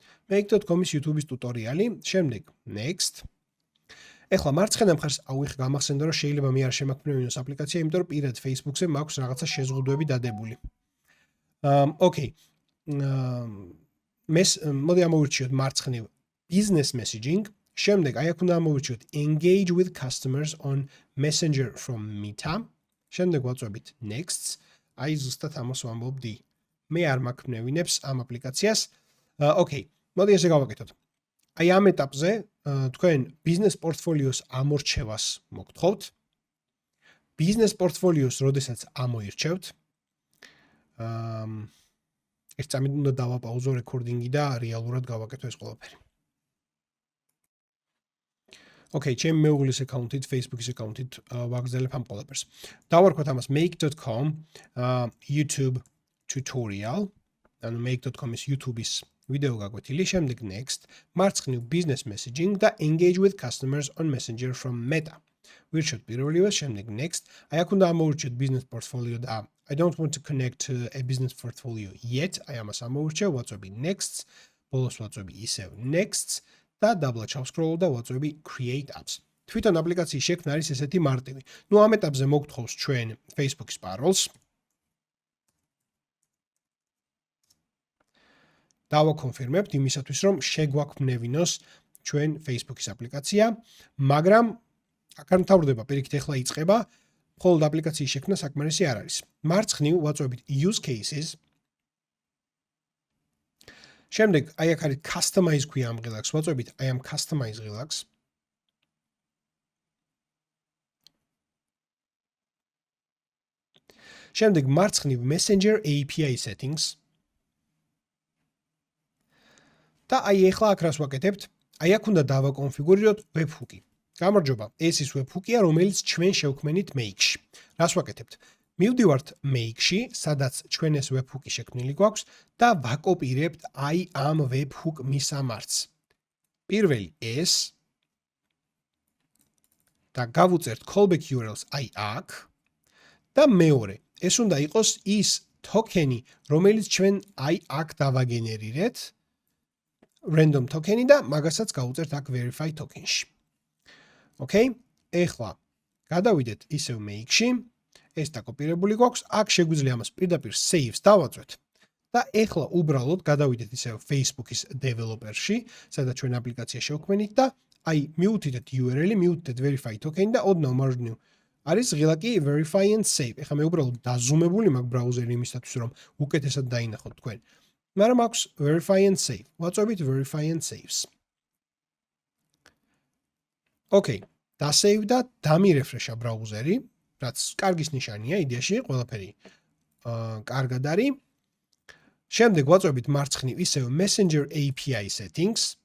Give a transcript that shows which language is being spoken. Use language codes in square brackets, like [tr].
[ka] make.com-ის YouTube-ის ტუტორიალი, შემდეგ next. ეხლა მარცხენა მხარეს აუიხ გამახსენდა რომ შეიძლება მე არ შემაქმნევინოს აპლიკაცია, იმიტომ რომ პირად Facebook-ზე მაქვს რაღაცა შეზღუდვები დადებული. ოკეი. მოდი ამოვირჩიოთ მარცხნივ business messaging. შემდეგ აი აქ უნდა ამოვირჩიოთ [en] engage with customers on Messenger from Meta. [ka] შემდეგ ვაწვევით next. აი ზუსტად ამას ვამბობდი. მე არ მაქმნევინებს ამ აპლიკაციას. ოკეი. მოდი ესე გავაკეთოთ. აი ამ ეტაპზე თქვენ business portfolio-s ამორჩევას მოგთხოვთ. business portfolio-s როდესაც ამოირჩევთ, ერთ წამით უნდა დავაპაუზო რეკორდინგი და რეალურად გავაკეთო ეს ყველაფერი. ოკეი, ჩემი მეუღლის account-ით, Facebook-ის account-ით ვაგრძელებ ამ ყველაფერს. დავარქვათ ამას make.com YouTube tutorial. ანუ make.com-ის YouTube-ის ვიდეო გაკვეთილი, შემდეგ next, მარცხნივ business messaging და [en] engage with customers on Messenger from Meta. [ka] ვირჩევთ პირველივეს, შემდეგ next. აი აქ უნდა ამოვირჩიოთ business portfolio და [en] I don't want to connect to a business portfolio yet. [ka] აი ამას ამოვირჩევ, ვაწვევი next, ბოლოს ვაწვევი ისევ next და დაბლა ჩავსკროლ და ვაწვევი create apps. თვითონ აპლიკაციის შექმნა არის ესეთი მარტივი. ნუ ამ ეტაპზე მოგთხოვს ჩვენ Facebook-ის parolls. დავაკონფირმებთ იმისათვის, რომ შეგვაქმნევინოს ჩვენ Facebook-ის აპლიკაცია, მაგრამ აქ არ მთავრდება, პირიქით ეხლა იწყება, მხოლოდ აპლიკაციის შექმნა საკმარისი არ არის. მარცხნივ ვაწვევით use cases. შემდეგ აი აქ არის customize ქვია ამ ღილაკს, ვაწვევით აი ამ customize ღილაკს. შემდეგ მარცხნივ Messenger API settings. და აი ეხლა აქ რას ვაკეთებთ? აი აქ უნდა დავაკონფიგურიროთ webhook-ი. გამარჯობა, ეს ის webhook-ია, რომელიც ჩვენ შევქმნით make-ში. რას ვაკეთებთ? მივდივართ make-ში, სადაც ჩვენ ეს webhook-ი შექმნილი გვაქვს და ვაკოპირებთ აი ამ webhook მისამართს. პირველი ეს და გავუწერთ callback URL-ს აი აქ და მეორე, ეს უნდა იყოს ის ტოკენი, რომელიც ჩვენ აი აქ დავაგენერირეთ. random token-ი და მაგასაც გავუწერთ აქ verify token-ში. ოკეი? ეხლა გადავიდეთ ისევ make-ში. ეს დაკოპირებული გვაქვს. აქ შეგვიძლია ამას პირდაპირ saves დავაწვეთ და ეხლა უბრალოდ გადავიდეთ ისე Facebook-ის developer-ში, სადაც ჩვენ აპლიკაცია შევქმნით და აი მიუთითეთ URL-ი, მიუთითეთ verify token და ოდნავ მარჯვნივ არის ღილაკი verify and save. ეხლა მე უბრალოდ დაზუმებული მაქვს ბრაუზერი იმისათვის, რომ უკეთესად დაინახოთ თქვენ. მაგრამ აქვს verify and save. ვაწვევით verify and saves. Okay, დასეივდა, დამირეფრეშა ბრაუზერი, რაც კარგის ნიშანია, იდეაში ყველაფერი კარგად არის. შემდეგ ვაწვევით მარცხნივ ისევ Messenger API settings.